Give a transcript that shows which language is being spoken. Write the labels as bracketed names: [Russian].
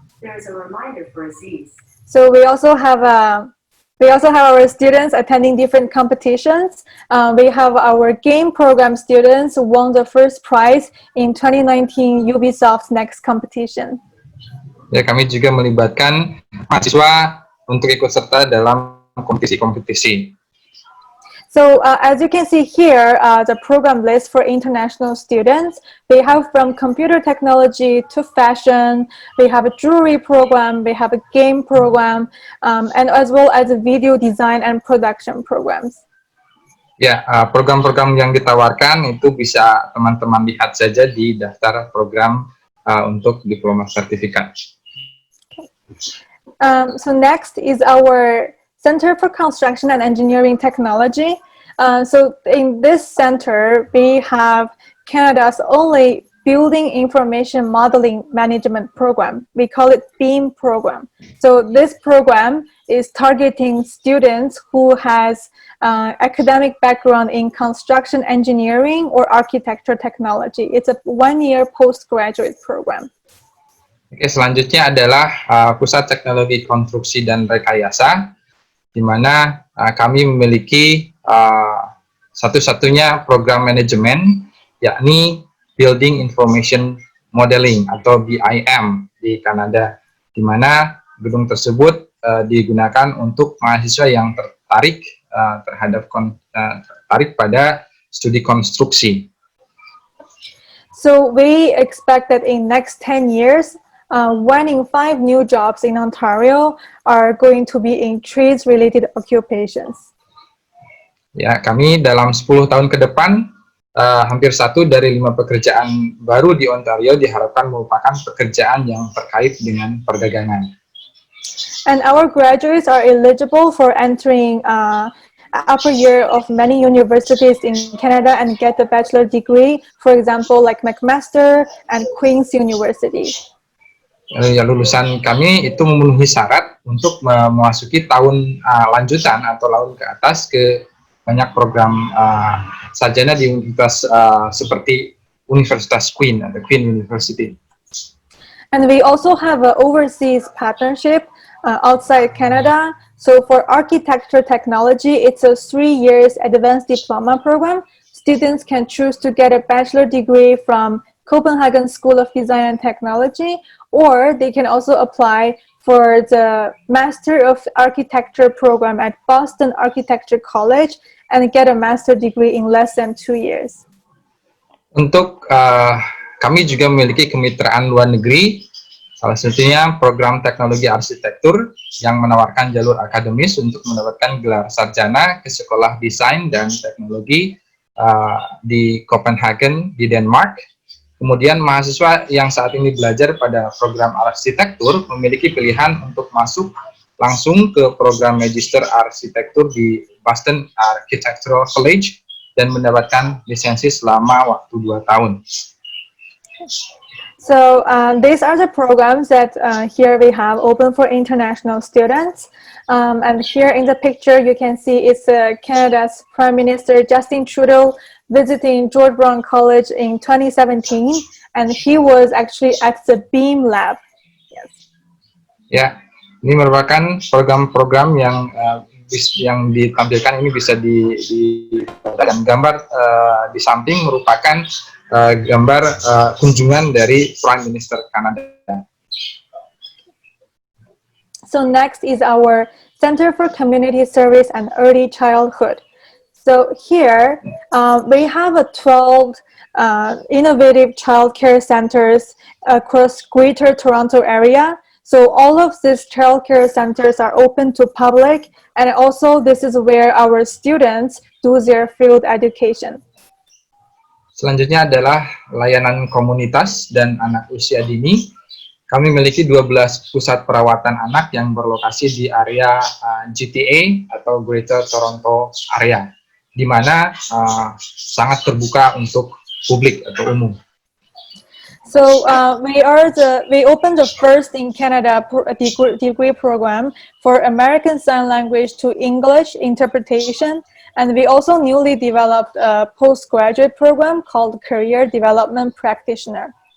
[English] There's a reminder for Aziz. So we also have our students attending different competitions. We have our game program students who won the first prize in 2019 Ubisoft's Next competition. [Indonesian] Ya, kami juga melibatkan mahasiswa untuk ikut serta dalam kompetisi-kompetisi. [English] So as you can see here, the program list for international students, they have from computer technology to fashion, we have a jewelry program, we have a game program, and as well as a video design and production programs. [Indonesian] Ya, program-program yang ditawarkan itu bisa teman-teman lihat saja di daftar program untuk diploma sertifikat. [English] So next is our Center for Construction and Engineering Technology. So in this center, we have Canada's only Building Information Modeling Management Program. We call it BEAM program. So this program is targeting students who has academic background in construction engineering or architecture technology. It's a 1-year postgraduate program. [Indonesian] Oke, selanjutnya adalah Pusat Teknologi Konstruksi dan Rekayasa, di mana kami memiliki satu-satunya program manajemen, yakni Building Information Modeling atau BIM di Kanada, di mana gedung tersebut digunakan untuk mahasiswa yang tertarik tertarik pada studi konstruksi. [English] So we expect that in next 10 years, 1 in 5 new jobs in Ontario are going to be in trades-related occupations. [Indonesian] Ya, kami dalam 10 tahun ke depan, hampir 1 dari 5 pekerjaan baru di Ontario diharapkan merupakan pekerjaan yang terkait dengan perdagangan. [English] And our graduates are eligible for entering upper year of many universities in Canada and get a bachelor degree, for example, like McMaster and Queen's University. [Indonesian] Ya, lulusan kami itu memenuhi syarat untuk memasuki tahun lanjutan atau tahun ke atas ke banyak program sarjana di universitas seperti Universitas Queen atau Queen University. [English] And we also have an overseas partnership outside Canada. So for architecture technology, it's a 3 years advanced diploma program. Students can choose to get a bachelor degree from Copenhagen School of Design and Technology, or they can also apply for the Master of Architecture program at Boston Architecture College and get a master degree in less than 2 years. [Indonesian] Untuk kami juga memiliki kemitraan luar negeri, salah satunya program teknologi arsitektur yang menawarkan jalur akademis untuk mendapatkan gelar sarjana ke sekolah desain dan teknologi di Copenhagen di Denmark. Kemudian mahasiswa yang saat ini belajar pada program arsitektur memiliki pilihan untuk masuk langsung ke program Magister Arsitektur di Boston Architectural College dan mendapatkan lisensi selama waktu 2 tahun. [English] So these are the programs that here we have open for international students. And here in the picture, you can see it's Canada's Prime Minister Justin Trudeau visiting George Brown College in 2017. And he was actually at the BEAM Lab. Yes. [Indonesian] Ya, ini merupakan program-program yang ditampilkan ini bisa dan gambar di samping merupakan gambar kunjungan dari Prime Minister Kanada. [English] So next is our Center for Community Service and Early Childhood. So here we have 12 innovative childcare centers across Greater Toronto area. So all of these childcare centers are open to public, and also this is where our students do their field education. [Indonesian] Selanjutnya adalah layanan komunitas dan anak usia dini. Kami memiliki 12 pusat perawatan anak yang berlokasi di area GTA atau Greater Toronto Area, di mana sangat terbuka untuk publik atau umum. [English] So we opened the first in Canada degree program for American Sign Language to English interpretation, and we also newly developed a postgraduate program called Career Development Practitioner.